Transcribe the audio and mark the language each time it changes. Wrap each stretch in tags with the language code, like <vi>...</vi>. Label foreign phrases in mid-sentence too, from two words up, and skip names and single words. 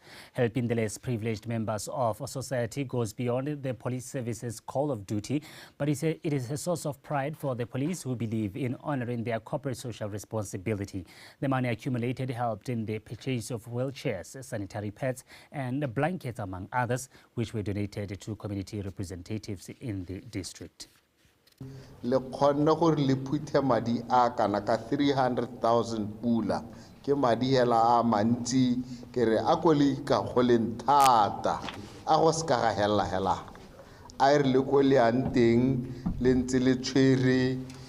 <en>Helping the less privileged members of society goes beyond the police service's call of duty, but it is a source of pride for the police who believe in honoring their corporate social responsibility. The money accumulated helped in the purchase of wheelchairs, sanitary pads, and blankets, among others, which were donated to community representatives in the district.</en> <tn>Le khonne gore le phuthe madi a kana ka 300,000 pula ke madi hela a mantsi ke re a go le ka goleng thata a go ska ga hela a re le go le anteng le ntse le tshwere</tn>